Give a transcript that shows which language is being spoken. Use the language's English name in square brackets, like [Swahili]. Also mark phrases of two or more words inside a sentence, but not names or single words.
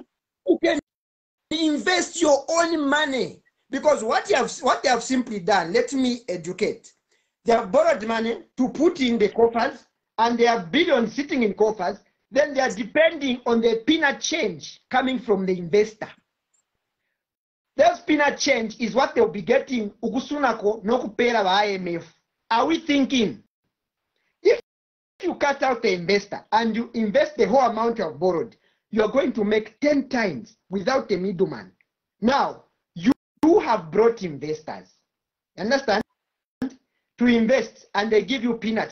[English] You can invest your own money, because what they have simply done, let me educate. They have borrowed money to put in the coffers, and they have billions sitting in coffers. Then they are depending on the peanut change coming from the investor. That peanut change is what they'll be getting [Bemba] ukusunako nokupera ba IMF. [English] Are we thinking, if you cut out the investor and you invest the whole amount you have borrowed, you are going to make 10 times without a middleman. Now, you have brought investors, understand, to invest, and they give you peanuts.